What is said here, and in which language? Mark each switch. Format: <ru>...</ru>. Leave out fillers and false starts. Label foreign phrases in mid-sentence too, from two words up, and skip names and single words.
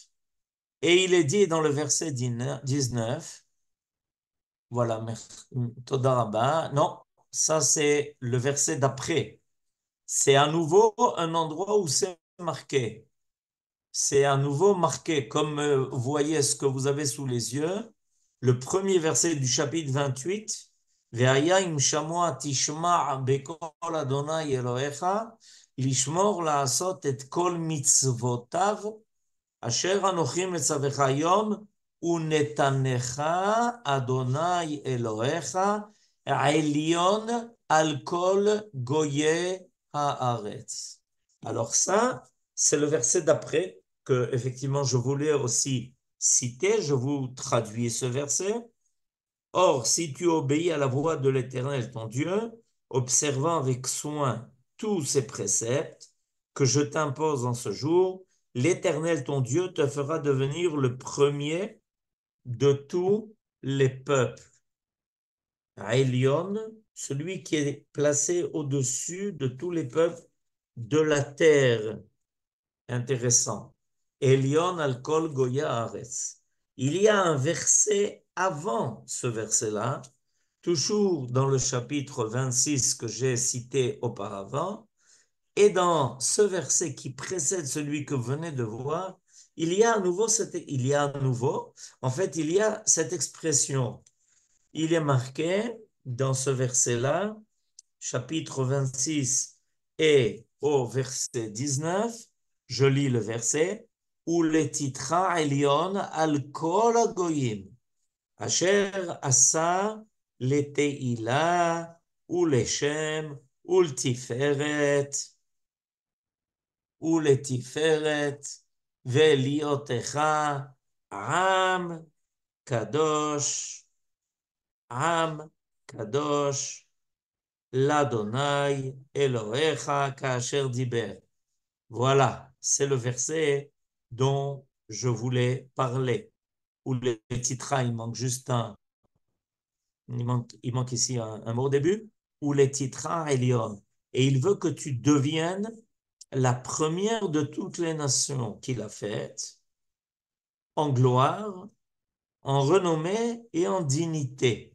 <fr>Et il est dit dans le verset 19, voilà,</fr> <he>תודה רבה.</he> <fr>Non, ça c'est le verset d'après. C'est à nouveau un endroit où c'est marqué. C'est à nouveau marqué, comme vous voyez ce que vous avez sous les yeux, le premier verset du chapitre 28.</fr> <he>והיה אם שמוע תשמע בקול אדני אלהיך לשמר לעשות את כל מצותיו אשר אנכי מצוך היום ונתנך אדני אלהיך עליון על כל גויי הארץ.</he> <fr>Alors ça, c'est le verset d'après que effectivement je voulais aussi citer. Je vous traduis ce verset. Or, si tu obéis à la voix de l'Éternel ton Dieu, observant avec soin tous ses préceptes que je t'impose en ce jour, l'Éternel ton Dieu te fera devenir le premier de tous les peuples. Elion, celui qui est placé au-dessus de tous les peuples de la terre. Intéressant.</fr> <he>עליון על כל גויי הארץ.</he> <fr>Il y a un verset avant ce verset-là, toujours dans le chapitre 26 que j'ai cité auparavant, et dans ce verset qui précède celui que vous venez de voir, il y a à nouveau cette expression. Il est marqué dans ce verset-là, chapitre 26 et au verset 19, je lis le verset,</fr> <he>ולתתך עליון על כל הגוים אשר עשה לתהלה ולשם ולתפארת ולהיתך עם קדוש לאדני אלהיך כאשר דבר.</he> <fr>Voilà, c'est le verset dont je voulais parler.</fr> <he>ולתתך,</he> <fr>il manque juste il manque ici un mot au début.</fr> <he>ולתתך עליון.</he> <fr>Et il veut que tu deviennes la première de toutes les nations qu'il a faites, en gloire, en renommée et en dignité.</fr>